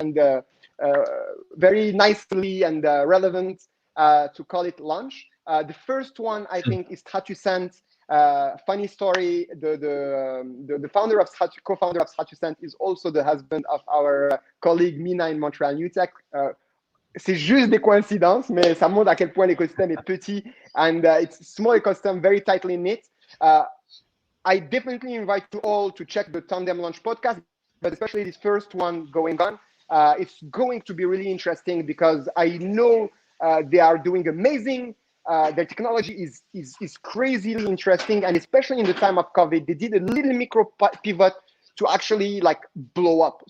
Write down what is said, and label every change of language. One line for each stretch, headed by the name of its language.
English: And very nicely and relevant to call it Launch. The first one, I think, is Stratuscent. Funny story, the founder of co-founder of Stratuscent is also the husband of our colleague Mina in Montreal New Tech.
French: C'est juste des coïncidences, mais ça montre à quel point l'écosystème est petit,
English: and it's small ecosystem, very tightly knit. I definitely invite you all to check the Tandem Launch podcast, but especially this first one going on. It's going to be really interesting because I know they are doing amazing. Their technology is crazily interesting, and especially in the time of COVID, they did a little micro pivot to actually like blow up.